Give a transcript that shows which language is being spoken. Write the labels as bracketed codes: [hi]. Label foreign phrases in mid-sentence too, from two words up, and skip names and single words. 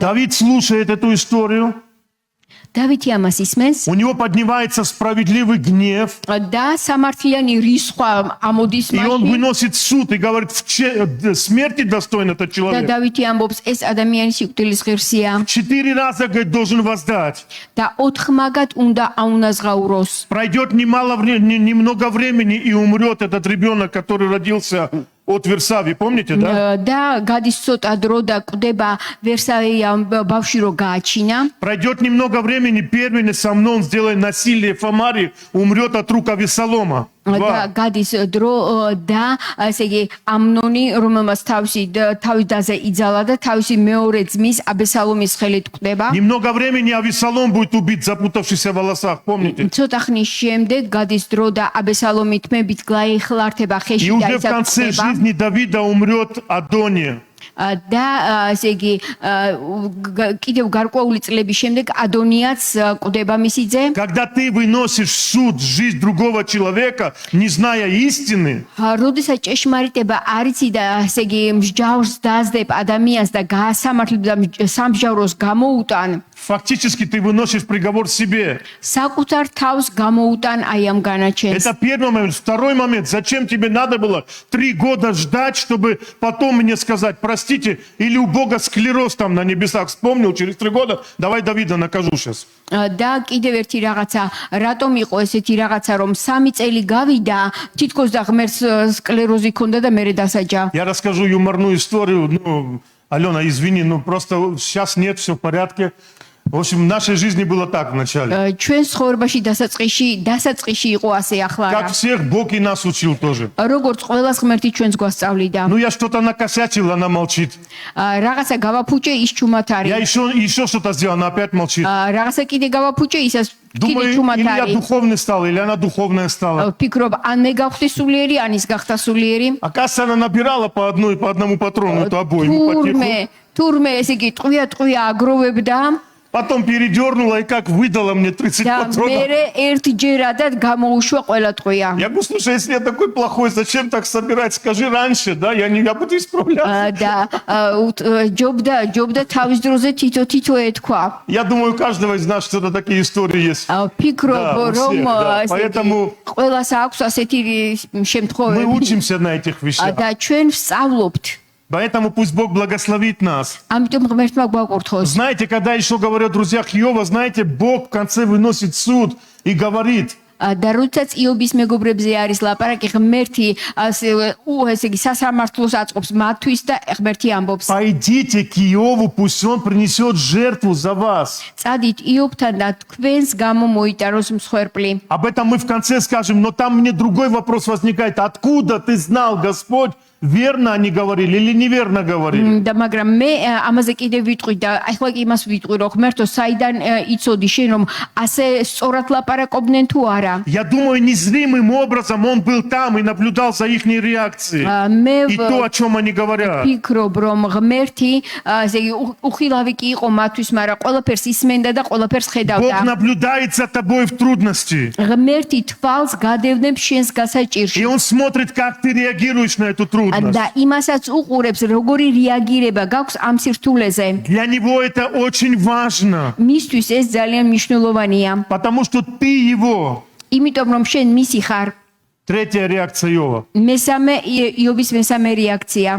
[ru] Давид слушает эту историю. [ka] დავითი ამას ისმენს [ru] У него поднимается справедливый гнев. [ka] და სამართლიანი რისხვა ამოდის [ru] И он [ka] მაშინ [ru] выносит суд и говорит, смерти достоин этот [ka] და [ru] человек. [ka] დავითი ამბობს ეს ადამიანი სიკვდილის ღირსია [ru] 4 раза, говорит, должен воздать. [ka] და 4 მაგად უნდა აუნაზღაუროს. [ru] Пройдет немного времени и умрет этот ребенок, который родился от Версавии. Помните, да? [ka] და გადის ცოტა დრო და კვდება ვერსავია ბავშვი რო გააჩინა [ru] Пройдет немного времени, первенец Амнон, сделает насилие в Самаре, умрет от рук Авесолома. [ka] და გადის დრო და ესე იგი ამნონი რომელმაც თავის დაზე იძალა და თავისი მეორე ძმის აბესალომის ხელით კვდება. [ru] Немного времени Авесолом будет убит, запутавшись в волосах. Помните? [ka] ცოტა ხნის შემდეგ გადის დრო და აბესალომი თმებით გაიხლართება [ru] И [ka] ხელში და [ru] уже в [ka] ისა [ru] конце [ka] კვდება. [ru] жизни Давида умрет Адония. [ka] და ესე იგი კიდევ გარკვეული წლების შემდეგ ადონიაც კვდება მისი ძე. [ru] Когда ты выносишь в суд жизнь другого человека, не зная истины, [ka] როდესაც ჭეშმარიტება არიცი და ესე იგი მსჯავრს დაძდებ ადამიანს და გაასამართლებ და სამსჯავროს გამოუტან, [ru] Фактически ты выносишь приговор себе. [ka] საკუთარ თავს გამოუტან აი ამ განაჩენს. [ru] Это первый момент. Второй момент. Зачем тебе надо было 3 года ждать, чтобы потом мне сказать, простите, или у Бога склероз там на небесах вспомнил, через 3 года, давай Давида накажу сейчас. [ka] და კიდევ ერთი რაღაცა, რატომ იყო ესეთი რაღაცა, რომ 3 წელი გავიდა, თითქოს და ღმერთს სკლეროზი ჰქონდა და მერე დასაჯა. [ru] Я расскажу юморную историю. Ну, Алена, извини, ну просто сейчас нет, все в порядке. В общем, в нашей жизни было так вначале. [ka] ჩვენ ცხოვრებაში დასაწყისში იყო ასე, ახლა [ru] Как [ka] რა. [ru] всех, Бог и нас учил тоже. [ka] როგორც ყველას ღმერთი ჩვენს გვასწავლიდა. [ru] Ну, я что-то накосячил, она молчит. [ka] რაღაცა გავაფუჭე, ის ჩუმად [ru] Я [ka] არის. [ru] еще что-то сделал, она опять молчит. [ka] რაღაცა კიდე გავაფუჭე, ისაც კიდე [ru] Думаю, [ka] ჩუმად [ru] или я [ka] არის. [ru] духовный стал, или она духовная стала. [ka] ფიქრობ, ან მე გავხდი сулиერი, ან ის გახდა сулиერი. [ru] Оказывается, она набирала по одному патрону, это обоим потиху. [ka] თურმე ესე იგი ტყვია აგროვებდა [ru] Потом передернула и как выдала мне 30 [ka] და [ru] патронов. [ka] მე ერთჯერადად გამოუშვა ყველა ტყვია. [ru] Я говорю, слушай, если я такой плохой, зачем так собирать? Скажи раньше, да, я буду исправляться. [ka] და ჯობდა თავის დროზე თითო ეთქვა. [ru] Я думаю, у каждого из нас что-то такие истории есть. [ka] ფიქრობ, [ru] Да, у [ka] რომ [ru] всех, да. [ka] ესე იგი [ru] Поэтому [ka] ყველას აქვს ასეთი [ru] Мы [ka] შემთხვევები [ru] учимся на этих вещах. [ka] და ჩვენ ვსწავლობთ. [ru] Поэтому пусть Бог благословит нас. [ka] ამიტომ ღმერთმა გვაკურთხოს. [ru] Знаете, когда еще говорят друзья Иова, знаете, Бог в конце выносит суд и говорит, [ka] და როდესაც იობის მეგობრებზე არის ლაპარაკი, ღმერთი ესე იგი სასამართლოს აწყობს მათთვის და ღმერთი ამბობს. [ru] пойдите к Иову, пусть он принесет жертву за вас. [ka] წადით იობთან და თქვენს გამო მოიტაროს მსხვერპლი. [ru] Об этом мы в конце скажем, но там мне другой вопрос возникает. Откуда ты знал, Господь, верно они говорили или неверно говорили? [ka] და მაგრამ მე ამაზე კიდევ ვიტყვი და ახლა კი იმას ვიტყვი, რომ ღმერთო, საიდან იცოდი შენ, რომ ასე სწორად ლაპარაკობდნენ თუ არა? [ru] Я думаю, незримым образом он был там и наблюдал за их реакцией. [ka] მე [ru] И то, о чем они говорят. [ka] ვფიქრობ, რომ ღმერთი ესე იგი უხილავი კი იყო მათთვის, მაგრამ ყველაფერს ისმენდა და ყველაფერს [ru] Бог [ka] ხედავდა. [ru] наблюдает за тобой в трудности. [ka] ღმერთი თვალს გადევნებს შენს გასაჭირში. [ru] И он смотрит, как ты реагируешь на эту трудность. [ka] და იმასაც უყურებს, როგორი რეაგირება გაქვს ამ სირთულეზე. [ru] Для него это очень важно. [ka] მისთვის ეს ძალიან მნიშვნელოვანია. [ru] Потому что ты его. [ka] იმიტომ რომ შენ მისი ხარ. [ru] Третья реакция Иова. [ka] იობის მესამე რეაქცია.